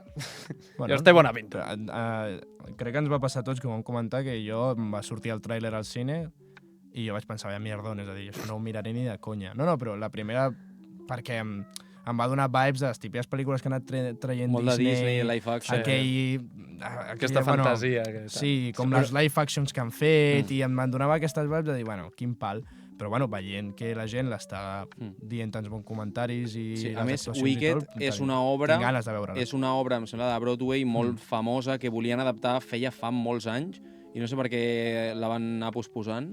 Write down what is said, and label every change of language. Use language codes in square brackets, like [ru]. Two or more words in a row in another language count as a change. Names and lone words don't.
[ca] Llavors té bona pinta. Crec que ens va passar a tots, que ho vam comentar, que jo em va sortir el tràiler al cine i jo vaig pensar, [es] vaya mierdón, [ca] és a dir, això no ho miraré ni de conya. No, però la primera, perquè em va donar vibes de les típiques pel·lícules que ha anat traient Molt de Disney, [en] live action. [ca] Aquesta fantasia. Aquesta. Sí, com les [en] live actions [ca] que han fet i em donava aquestes vibes de dir, bueno, quin pal. però bueno, veient que la gent l'està dient tants bons comentaris i Sí, a les més, actuacions Wicked i tot, és una obra, tinc ganes de veure-la. és una obra, em sembla, de Broadway molt famosa que volien adaptar feia fa molts anys i no sé per què la van anar posposant.